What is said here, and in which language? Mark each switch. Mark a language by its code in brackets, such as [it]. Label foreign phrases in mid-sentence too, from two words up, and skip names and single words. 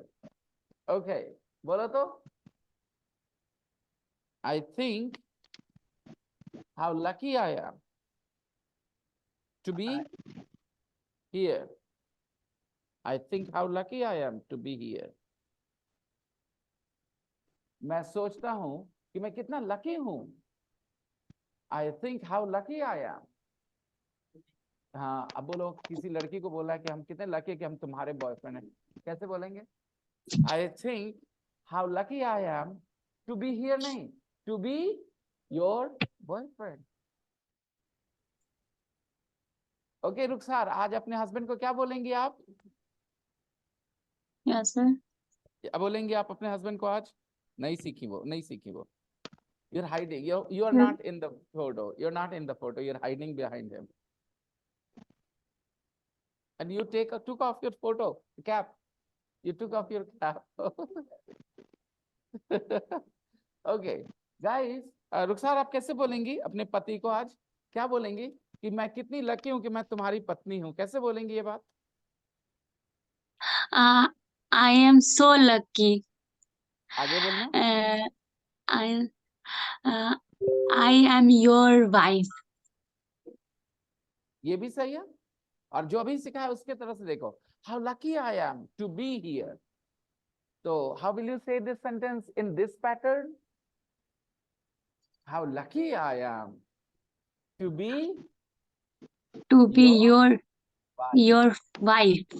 [hi] Okay, बोलो तो. [en] I think how lucky I am to be here. I think how lucky I am to be here. [hi] मैं सोचता हूं कि मैं कितना लकी हूं. [en] I think how lucky I am. [hi] हाँ, अब बोलो किसी लड़की को बोला कि हम कितने लकी कि हम तुम्हारे बॉयफ्रेंड हैं. कैसे बोलेंगे? [en] I think how lucky I am to be here नहीं, to be your boyfriend. [hi] ओके रुखसार, आज अपने हस्बैंड को क्या बोलेंगे आप? [en] Yes, sir. [hi] क्या बोलेंगे आप अपने हस्बैंड को आज? नहीं सीखी वो. [en] You're hiding. You're Hmm. not in the photo. You're not in the photo. You're hiding behind him. And you took off your photo cap. You took off your cap. Okay, guys. [hi] रुखसार आप कैसे बोलेंगी अपने पति को आज? क्या बोलेंगी कि मैं कितनी लकी हूं कि मैं तुम्हारी पत्नी हूं? कैसे बोलेंगी ये बात? [en] I am so lucky. [hi] आगे बोलना. [en] I uh, I am your wife. [hi] ये भी सही है. और जो अभी सीखा है उसके तरफ से देखो. [en] How lucky I am to be here. So how will you say this sentence in this pattern? How lucky I am to be Your wife. wife.